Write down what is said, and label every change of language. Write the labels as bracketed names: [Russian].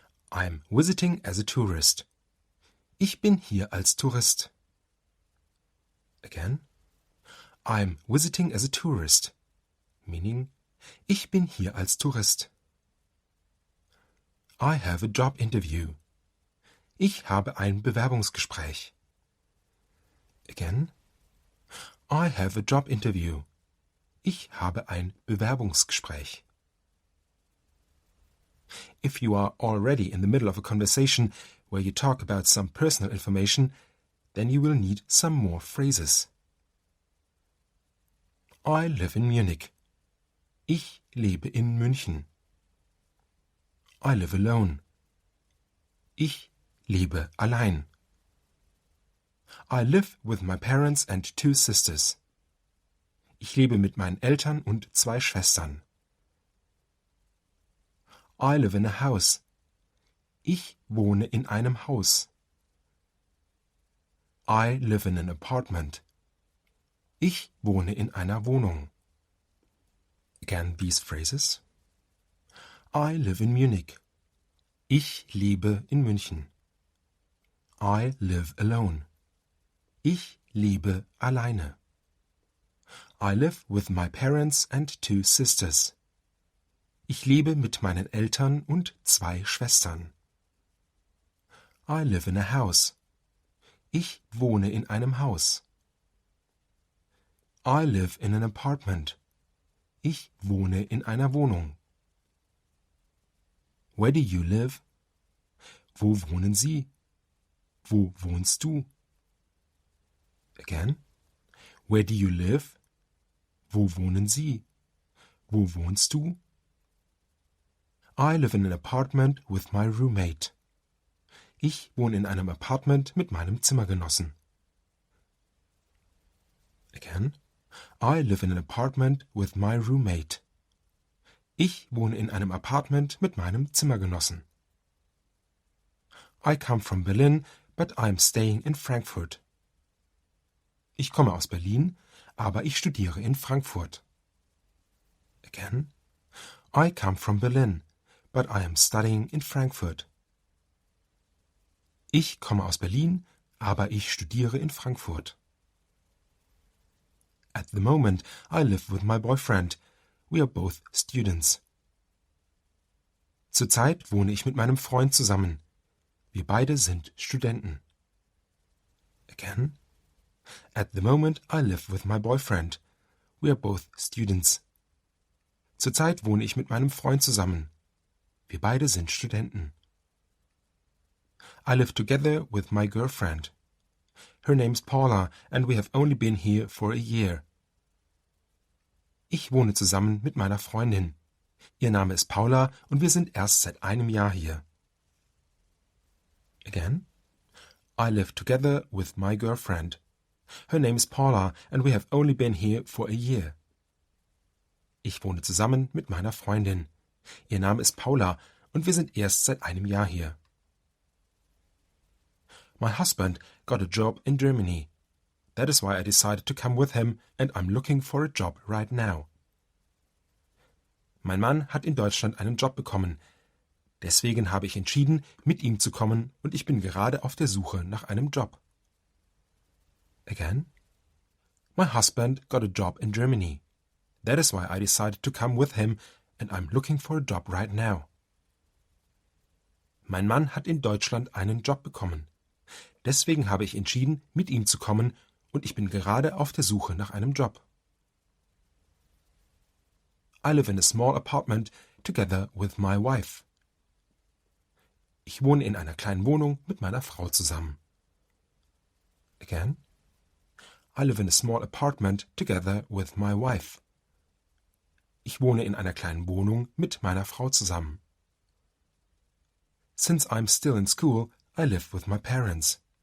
[English] I'm visiting as a tourist. [German] Ich bin hier als Tourist. [English] Again. I'm visiting as a tourist. [German] Meaning, ich bin hier als Tourist. [English] I have a job interview. [German] Ich habe ein Bewerbungsgespräch. Again. [English] I have a job interview. [German] Ich habe ein Bewerbungsgespräch. [English] If you are already in the middle of a conversation where you talk about some personal information, then you will need some more phrases. I live in Munich. [German] Ich lebe in München. [English] I live alone. [German] Ich lebe allein. [English] I live with my parents and 2 sisters. [German] Ich lebe mit meinen Eltern und 2 Schwestern. [English] I live in a house. [German] Ich wohne in einem Haus. [English] I live in an apartment. [German] Ich wohne in einer Wohnung. [English] Again, these phrases. I live in Munich. [German] Ich lebe in München. [English] I live alone. [German] Ich lebe alleine. [English] I live with my parents and 2 sisters. [German] Ich lebe mit meinen Eltern und 2 Schwestern. [English] I live in a house. [German] Ich wohne in einem Haus. [English] I live in an apartment. [German] Ich wohne in einer Wohnung. [English] Where do you live? [German] Wo wohnen Sie? Wo wohnst du? Again. Where do you live? Wo wohnen Sie? Wo wohnst du? [English] I live in an apartment with my roommate. [German] Ich wohne in einem Apartment mit meinem Zimmergenossen. [English] Again. I live in an apartment with my roommate. [German] Ich wohne in einem Apartment mit meinem Zimmergenossen. [English] I come from Berlin, but I'm staying in Frankfurt. [German] Ich komme aus Berlin, aber ich studiere in Frankfurt. [English] Again. I come from Berlin, but I am studying in Frankfurt. [German] Ich komme aus Berlin, aber ich studiere in Frankfurt. [English] At the moment, I live with my boyfriend. We are both students. [German] Zurzeit wohne ich mit meinem Freund zusammen. Wir beide sind Studenten. [English] Again. At the moment, I live with my boyfriend. We are both students. [German] Zurzeit wohne ich mit meinem Freund zusammen. Wir beide sind Studenten. [English] I live together with my girlfriend. Her name's Paula and we have only been here for a year. [German] Ich wohne zusammen mit meiner Freundin. Ihr Name ist Paula und wir sind erst seit einem Jahr hier. [English] Again. I live together with my girlfriend. Her name is Paula and we have only been here for a year. [German] Ich wohne zusammen mit meiner Freundin. Ihr Name ist Paula und wir sind erst seit einem Jahr hier. [English] My husband got a job in Germany. That is why I decided to come with him and I'm looking for a job right now. [German] Mein Mann hat in Deutschland einen Job bekommen. Deswegen habe ich entschieden, mit ihm zu kommen und ich bin gerade auf der Suche nach einem Job. [English] Again. My husband got a job in Germany. That is why I decided to come with him and I'm looking for a job right now. [German] Mein Mann hat in Deutschland einen Job bekommen. Deswegen habe ich entschieden, mit ihm zu kommen und ich bin gerade auf der Suche nach einem Job. [English] I live in a small apartment together with my wife. [German] Ich wohne in einer kleinen Wohnung mit meiner Frau zusammen. [English] Again. I live in a small apartment together with my wife. [German] Ich wohne in einer kleinen Wohnung mit meiner Frau zusammen. [English] Since I'm still in school, I live with my parents.